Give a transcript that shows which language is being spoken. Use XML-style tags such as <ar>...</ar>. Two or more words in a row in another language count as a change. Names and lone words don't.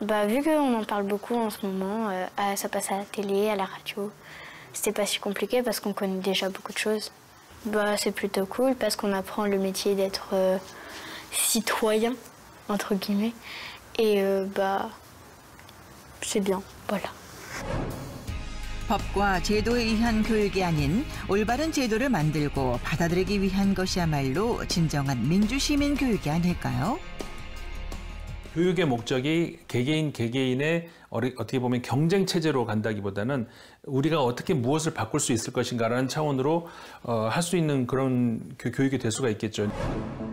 <fr>Vu qu'on en parle beaucoup en ce moment, ça passe à la télé, à la radio, c'était pas si compliqué parce qu'on connaît déjà beaucoup de choses. C'est plutôt cool parce qu'on apprend le métier d'être citoyen, entre guillemets. Et c'est bien, voilà.</fr> <ko>법과 제도에 의한 교육이 아닌 올바른 제도를 만들고 받아들이기 위한 것이야말로 진정한 민주시민 교육이 아닐까요? 교육의 목적이 개개인의 어떻게 보면 경쟁 체제로 간다기보다는 우리가 어떻게 무엇을 바꿀 수 있을 것인가라는 차원으로 할 수 있는 그런 교육이 될 수가 있겠죠.</ko>